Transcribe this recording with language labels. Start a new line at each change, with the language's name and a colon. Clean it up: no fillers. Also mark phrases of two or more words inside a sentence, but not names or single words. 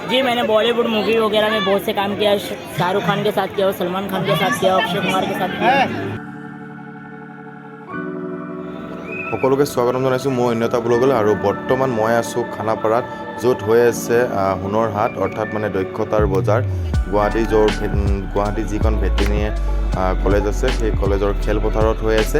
Hindi: जी मैंने बॉलीवुड मूवी वगैरह में बहुत से काम किया, शाहरुख खान के साथ किया, सलमान खान के साथ किया, अक्षय कुमार के साथ किया।
Assamese: সকলোকে স্বাগতম জনাইছোঁ মই অন্যতা ব্লগলৈ আৰু বৰ্তমান মই আছোঁ খানাপাৰাত য'ত হৈ আছে হুনৰ হাট অৰ্থাৎ মানে দক্ষতাৰ বজাৰ গুৱাহাটী যিখন ভেটেৰিনেৰী কলেজ আছে সেই কলেজৰ খেলপথাৰত হৈ আছে।